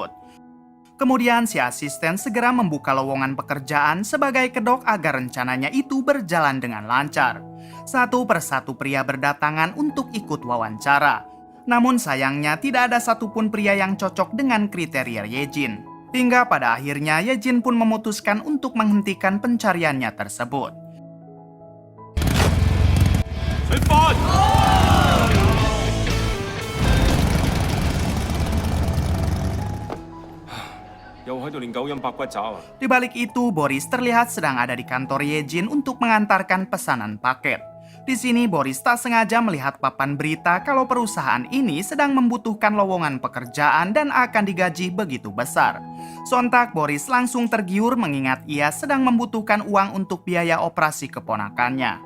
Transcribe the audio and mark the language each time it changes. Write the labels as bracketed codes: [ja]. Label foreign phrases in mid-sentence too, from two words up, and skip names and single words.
[id] Kemudian si asisten segera membuka lowongan pekerjaan sebagai kedok agar rencananya itu berjalan dengan lancar. Satu persatu pria berdatangan untuk ikut wawancara. Namun sayangnya tidak ada satupun pria yang cocok dengan kriteria Yejin. Hingga pada akhirnya Yejin pun memutuskan untuk menghentikan pencariannya tersebut. [yue] 又喺度練九陰白骨爪啊！ [id] Di balik itu, Boris terlihat sedang ada di kantor Yejin untuk mengantarkan pesanan paket. Di sini Boris tak sengaja melihat papan berita kalau perusahaan ini sedang membutuhkan lowongan pekerjaan dan akan digaji begitu besar. Sontak Boris langsung tergiur mengingat ia sedang membutuhkan uang untuk biaya operasi keponakannya.